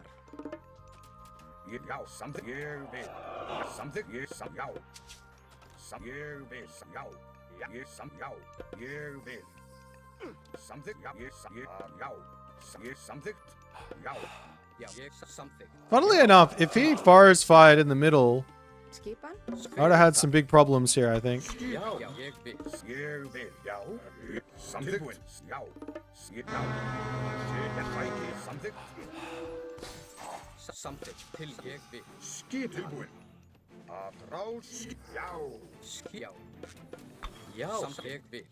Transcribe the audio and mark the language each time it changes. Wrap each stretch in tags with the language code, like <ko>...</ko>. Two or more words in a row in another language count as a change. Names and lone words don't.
<is>Já. Samþykkt. Ég vil. Já. Samþykkt. Ég já. Ég vil. Já. Ég já. Ég vil. Samþykkt. Já. Já. Ég samþykkt. Já. Já. Ég samþykkt.</is> <en>Funnily enough, if he forest fired in the middle,</en> <is>Skipan.</is> <en>I would have had some big problems here, I think.</en> <is>Já. Ég vil. Ég vil. Já. Tilbúin. Já. Já. Sæti. Samþykkt. Samþykkt. Til ég vil. Skip. Tilbúin. Að rás. Já. Já. Já. Samþykkt. Ég vil.</is>